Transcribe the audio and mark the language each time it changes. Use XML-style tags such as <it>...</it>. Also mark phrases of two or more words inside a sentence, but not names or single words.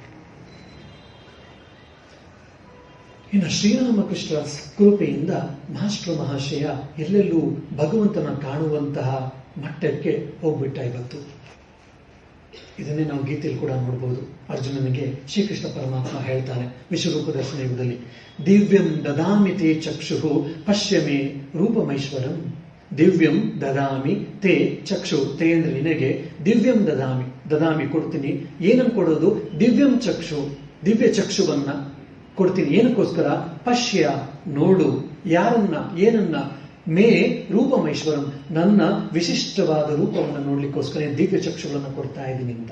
<kn>ಇನ್ನು ಶ್ರೀರಾಮಕೃಷ್ಣ ಕೃಪೆಯಿಂದ ಮಾಸ್ಟರ್ ಮಹಾಶಯ ಎಲ್ಲೆಲ್ಲೂ ಭಗವಂತನ ಕಾಣುವಂತಹ ಮಟ್ಟಕ್ಕೆ ಹೋಗ್ಬಿಟ್ಟ ಇವತ್ತು. ಇದನ್ನೇ ನಾವು ಗೀತೆಯಲ್ಲಿ ಕೂಡ ನೋಡಬಹುದು. ಅರ್ಜುನನಿಗೆ ಶ್ರೀಕೃಷ್ಣ ಪರಮಾತ್ಮ ಹೇಳ್ತಾನೆ ವಿಶ್ವರೂಪ ದರ್ಶನ ಯುಗದಲ್ಲಿ,</kn> <sa>ದಿವ್ಯಂ ದದಾಮಿ ತೇ ಚಕ್ಷು ಪಶ್ಯಮೇ ರೂಪಮೈಶ್ವರಂ. ದಿವ್ಯಂ ದದಾಮಿ ತೇ ಚಕ್ಷು,</sa> <kn>ತೇ ಅಂದ್ರೆ ನಿನಗೆ,</kn> <sa>ದಿವ್ಯಂ ದದಾಮಿ</sa> <kn>ಕೊಡ್ತೀನಿ. ಏನನ್ನು ಕೊಡೋದು?</kn> <sa>ದಿವ್ಯಂ ಚಕ್ಷು,</sa> <kn>ದಿವ್ಯ ಚಕ್ಷುವನ್ನ ಕೊಡ್ತೀನಿ. ಏನಕ್ಕೋಸ್ಕರ? ಪಶ್ಯ, ನೋಡು. ಯಾರನ್ನ? ಏನನ್ನ?</kn> <sa>ಮೇ ರೂಪಮೈಶ್ವರಂ,</sa> <kn>ನನ್ನ ವಿಶಿಷ್ಟವಾದ ರೂಪವನ್ನು ನೋಡ್ಲಿಕ್ಕೋಸ್ಕರ ದಿವ್ಯ ಚಕ್ಷುಗಳನ್ನು ಕೊಡ್ತಾ ಇದ್ದೀನಿ ಅಂತ.</kn>